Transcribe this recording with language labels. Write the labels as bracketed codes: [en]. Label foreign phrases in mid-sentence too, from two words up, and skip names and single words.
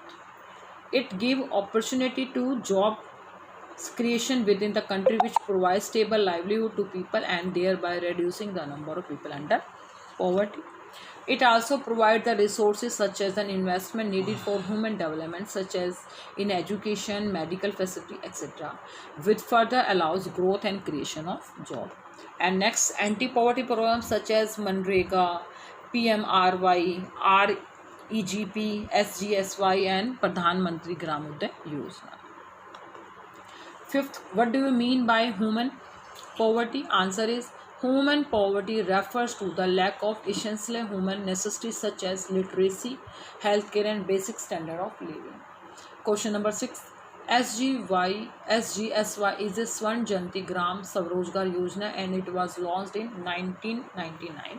[en] It gives opportunity to job creation within the country, which provides stable livelihood to people and thereby reducing the number of people under poverty. It also provides the resources such as an investment needed for human development, such as in education, medical facility, etc., which further allows growth and creation of job. And next, anti-poverty programs such as Manrega, PMRY, REGP, SGSY and Pradhan Mantri Gram Uday Yojana. Fifth, what do you mean by human poverty? Answer is, human poverty refers to the lack of essential human necessities such as literacy, healthcare and basic standard of living. Question number 6, SGSY is a Swarn Jayanti Gram Swarojgar Yojana, and it was launched in 1999.